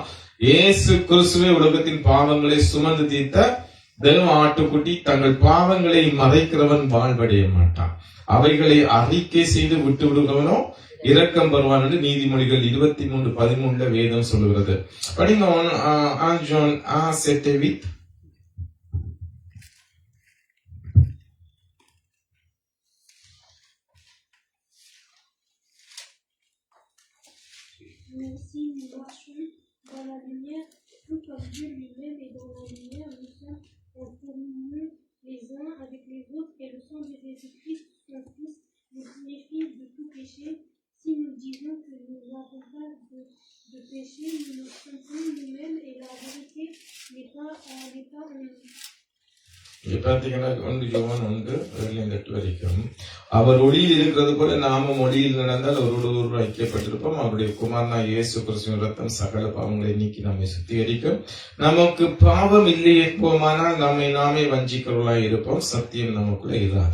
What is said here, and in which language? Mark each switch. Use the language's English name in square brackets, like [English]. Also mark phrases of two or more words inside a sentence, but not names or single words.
[Tamil] இயேசு கிறிஸ்துவே உலகத்தின் பாவங்களை சுமந்து தீர்த்த தேவ ஆட்டுக்குட்டி. தங்கள் பாவங்களை மறைக்கிறவன் வாழ்வடைய மாட்டான். அவைகளை அறிக்கை செய்து விட்டு விடுகிறவனோ இரக்கம் பெறுவான் என்று நீதிமொழிகள் 23:13 வேதம் சொல்லுகிறது. படிங்க. John 7:8. [French] Mais si nous marchons dans la lumière, tout comme Dieu lui-même est dans la lumière, nous sommes en communion les uns avec les autres, et le sang de Jésus-Christ, son Fils, nous purifie de tout péché. Si nous disons que nous n'avons pas de péché, nous nous trompons nous-mêmes et la vérité n'est pas en nous. [Tamil] பாத்தீங்கன்னா 1 யோவான் 1:7 வரைக்கும், அவர் ஒளியில் இருக்கிறது போல நாமும் ஒளியில் நடந்தால் அவரோடு ஐக்கியப்பட்டிருப்போம். அவருடைய குமாரனா இயேசு கிறிஸ்துவின் ரத்தம் சகல பாவங்களை நீக்கி நம்மை சுத்திகரிக்கும். நமக்கு பாவம் இல்லை என்போமானால் நம்மை நாமே வஞ்சிக்கிறவர்களாய் இருப்போம், சத்தியம் நமக்குள்ள இராது.